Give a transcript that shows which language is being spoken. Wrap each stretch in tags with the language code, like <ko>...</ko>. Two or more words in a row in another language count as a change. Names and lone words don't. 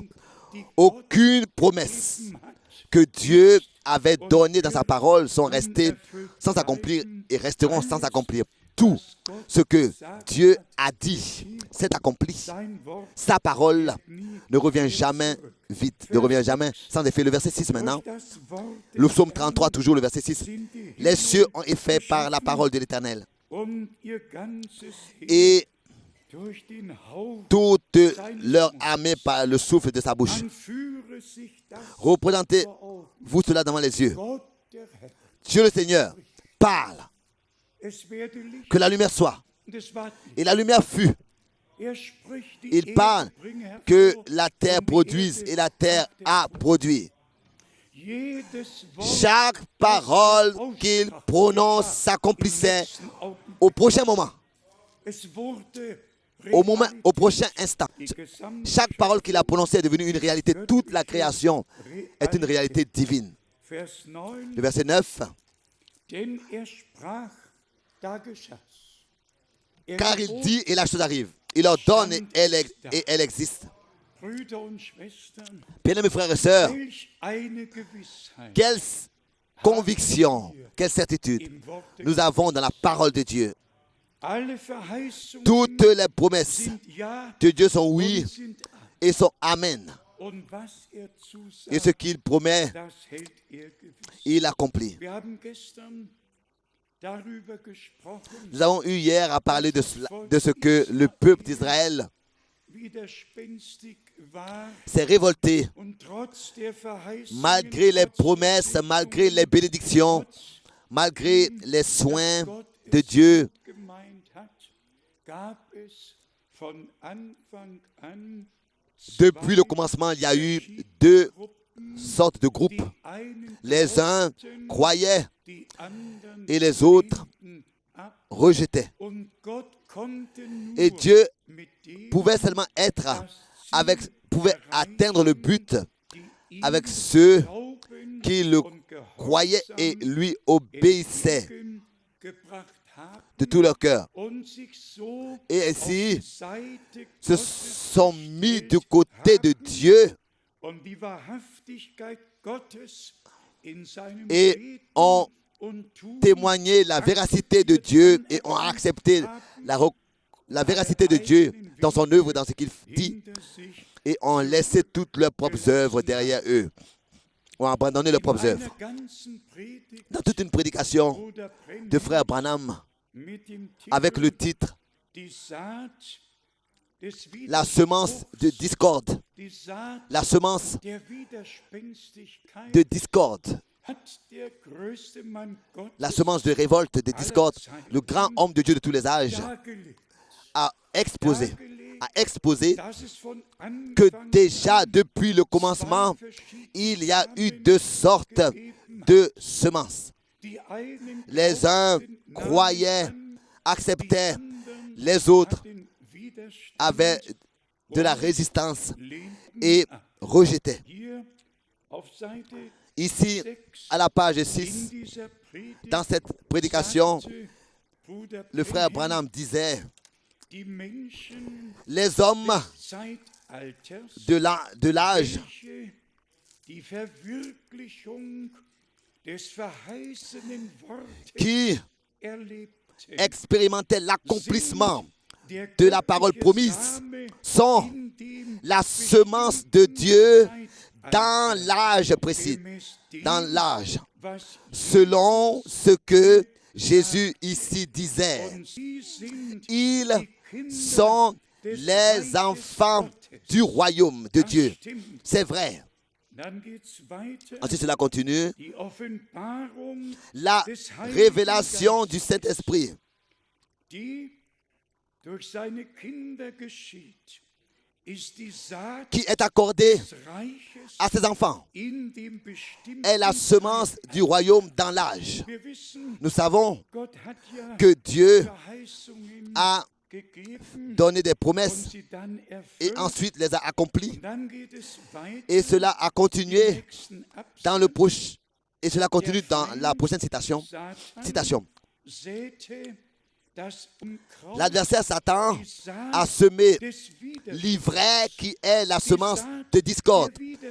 <fr>Aucune promesse que Dieu avait donnée dans sa parole sont restées sans s'accomplir et resteront sans s'accomplir. Tout ce que Dieu a dit c'est accompli.</fr> <de>Sein Wort</de> <fr>Sa parole</fr> <de>nie</de> <fr>ne revient jamais vite, ne revient jamais sans effet. Le verset 6 maintenant,</fr> <de>durch das Wort des</de> <fr>le psaume</fr> <de>Herrn</de> <fr>33, toujours le verset 6.</fr> <de>sind die</de> <fr>Les cieux</fr> <de>Himmel</de> <fr>ont été faits par la parole de l'Éternel.</fr> <de>und ihr ganzes Heer</de> <fr>Et</fr> <de>durch den Hauch</de> <fr>toute leur armée par le souffle de sa bouche.</fr> <de>an führe sich das</de> <fr>Représentez-vous</fr> <de>vor Augen.</de> <fr>cela devant les yeux.</fr> <de>Gott der Herr.</de> <fr>Dieu le Seigneur parle,</fr> <de>Es werde Licht</de> <fr>que la lumière soit.</fr> <de>und es ward Licht.</de> <fr>Et la lumière fut.</fr> <de>Er spricht, die</de> <fr>Il</fr> <de>Erde</de> <fr>parle</fr> <de>bringe hervor</de> <fr>que la terre</fr> <de>und die</de> <fr>produise</fr> <de>Erde</de> <fr>et la terre</fr> <de>brachte</de> <fr>a produit.</fr> <de>jedes Wort,</de> <fr>Chaque parole qu'il prononce s'accomplissait au prochain moment,</fr> <de>es wurde</de> <fr>au prochain instant.</fr> <de>die gesamte</de> <fr>Chaque parole qu'il a prononcée est devenue une réalité. Toute la création est une réalité divine.</fr> <de>Vers 9,</de> <fr>Le verset 9.</fr> <de>denn er sprach, da geschah's. Er</de> <fr>Car il</fr> <de>gebot,</de> <fr>dit et la chose arrive. Il ordonne et elle existe.</fr> <de>Brüder und Schwestern,</de> <fr>Bien-aimés frères et sœurs,</fr> <de>welch eine Gewissheit</de> <fr>quelle conviction, quelle certitude</fr> <de>im Wort</de> <fr>nous avons dans la parole de Dieu.</fr> <de>Alle Verheißungen</de> <fr>Toutes les promesses</fr> <de>sind ja</de> <fr>de Dieu sont oui</fr> <de>und sind amen.</de> <fr>et sont amen.</fr> <de>Und was er</de> <fr>Et ce</fr> <de>zusagt,</de> <fr>qu'il promet,</fr> <de>das hält er gewiss.</de> <fr>il accomplit.</fr> <de>Wir haben gestern darüber gesprochen,</de> <fr>Nous avons eu hier à parler de ce que le peuple d'Israël</fr> <de>widerspenstig war</de> <fr>s'est révolté</fr> <de>und trotz der Verheißungen,</de> <fr>malgré les</fr> <de>trotz</de> <fr>promesses,</fr> <de>der</de> <fr>malgré les bénédictions,</fr> <de>trotz</de> <fr>malgré les soins</fr> <de>Gott</de> <fr>de</fr> <de>es</de> <fr>Dieu.</fr> <de>gut gemeint hat, gab es von Anfang an</de> <fr>Depuis le</fr> <de>zwei</de> <fr>commencement, il y a eu deux</fr> <de>Gruppen,</de> <fr>sortes de groupes.</fr> <de>die einen</de> <fr>Les uns</fr> <de>glaubten,</de> <fr>croyaient</fr> <de>die anderen</de> <fr>et les autres</fr> <de>lehnten ab.</de> <fr>rejetaient.</fr> <de>Und Gott konnte nur</de> <fr>Et Dieu</fr> <de>mit dem,</de> <fr>pouvait seulement être</fr> <de>das Ziel</de> <fr>pouvait</fr> <de>erreichen,</de> <fr>atteindre le but</fr> <de>die ihm</de> <fr>avec ceux</fr> <de>Glauben</de> <fr>qui le</fr> <de>und</de> <fr>croyaient et</fr> <de>Gehorsam</de> <fr>lui obéissaient</fr> <de>entgegengebracht haben</de> <fr>de tout leur cœur.</fr> <de>und sich so</de> <fr>Et</fr> <de>auf</de> <fr>ainsi</fr> <de>die Seite</de> <fr>se</fr> <de>Gottes</de> <fr>sont mis du</fr> <de>gestellt</de> <fr>côté de</fr> <de>haben</de> <fr>Dieu</fr> <de>und die Wahrhaftigkeit Gottes in seinem</de> <fr>et</fr> <de>Reden</de> <fr>ont</fr> <de>und Tun</de> <fr>témoigné la véracité de Dieu et ont accepté la véracité de Dieu dans son œuvre, dans ce qu'il dit,</fr> <de>hinter sich</de> <fr>et ont laissé toutes leurs propres œuvres derrière eux, ont abandonné leurs propres</fr> <de>in</de> <fr>œuvres.</fr> <de>einer ganzen Predigt</de> <fr>Dans toute une prédication</fr> <de>Bruder Brennan</de> <fr>de frère Branham</fr> <de>mit dem Titel</de> <fr>avec le titre</fr> <de>Die Saat des</de> <fr>La semence de discorde,</fr> <de>Die Saat</de> <fr>la semence</fr> <de>der Widerspenstigkeit</de> <fr>de discorde,</fr> <de>hat der größte Mann Gottes</de> <fr>la semence de révolte, de discorde, le grand homme de Dieu de tous les âges</fr> <de>dargelegt,</de> <fr>a exposé</fr> <de>dass es von</de> <fr>que</fr> <de>Anfang</de> <fr>déjà</fr> <de>an</de> <fr>depuis le</fr> <de>zwei</de> <fr>commencement,</fr> <de>verschiedene</de> <fr>il y a eu</fr> <de>Samen</de> <fr>deux sortes</fr> <de>gegeben hat.</de> <fr>de semences.</fr> <de>Die einen</de> <fr>Les uns</fr> <de>glaubten, nahmen</de> <fr>croyaient,</fr> <de>an, die</de> <fr>acceptaient,</fr> <de>anderen</de> <fr>les autres</fr> <de>hatten Widerstand</de> <fr>avaient de la</fr> <de>und</de> <fr>résistance</fr> <de>lehnten</de> <fr>et</fr> <de>ab.</de> <fr>rejetaient.</fr> <de>Hier auf Seite</de> <fr>Ici,</fr> <de>6</de> <fr>à la page</fr> <de>in</de> <fr>6,</fr> <de>dieser Predigt</de> <fr>dans cette prédication,</fr> <de>sagte Bruder</de> <fr>le frère</fr> <de>Branham,</de> <fr>Branham disait,</fr> <de>die Menschen</de> <fr>les hommes</fr> <de>des Zeitalters,</de> <fr>de l'âge</fr> <de>welche die Verwirklichung des verheißenen Wortes</de> <fr>qui</fr> <de>erlebten,</de> <fr>expérimentaient l'accomplissement</fr> <de>der</de> <fr>de la parole</fr> <de>göttliche</de> <fr>promise</fr> <de>Same</de> <fr>sont</fr> <de>in dem</de> <fr>la semence de Dieu</fr> <de>Zeitalter,</de> <fr>dans l'âge précis,</fr> <de>gemäß dem,</de> <fr>dans l'âge,</fr> <de>was</de> <fr>selon ce que Jésus ici disait.</fr> <de>und sie sind</de> <fr>Ils</fr> <de>die Kinder</de> <fr>sont</fr> <de>des</de> <fr>les</fr> <de>Reiches</de> <fr>enfants</fr> <de>Gottes.</de> <fr>du royaume de</fr> <de>Das</de> <fr>Dieu.</fr> <de>stimmt.</de> <fr>C'est vrai.</fr> <de>Dann geht's weiter.</de> <fr>Ensuite, cela continue.</fr> <de>Die Offenbarung</de> <fr>La</fr> <de>des Heiligen</de> <fr>révélation</fr> <de>Geistes,</de> <fr>du Saint-Esprit</fr> <de>die durch seine Kinder geschieht, ist die Saat</de> <fr>qui est accordée</fr> <de>des Reiches</de> <fr>à ses enfants</fr> <de>in dem bestimmten</de> <fr>est la semence du royaume dans l'âge.</fr> <de>Wir wissen,</de> <fr>Nous savons</fr> <de>Gott hat ja</de> <fr>que Dieu</fr> <de>Verheißungen</de> <fr>a</fr> <de>gegeben</de> <fr>donné des</fr> <de>und</de> <fr>promesses</fr> <de>sie dann</de> <fr>et</fr> <de>erfüllt.</de> <fr>ensuite les a accomplies.</fr> <de>Dann geht es weiter</de> <fr>Et cela a</fr> <de>im</de> <fr>continué</fr> <de>nächsten</de> <fr>dans le</fr> <de>Absatz.</de> <fr>prochain. Et cela continue dans la prochaine citation.</fr> <de>Satan säte das Unkraut,</de> <fr>L'adversaire Satan</fr> <de>die Saat</de> <fr>a semé</fr> <de>des Widerstands,</de> <fr>l'ivraie qui est la</fr> <de>die</de> <fr>semence</fr> <de>Saat</de> <fr>de discorde,</fr> <de>der</de>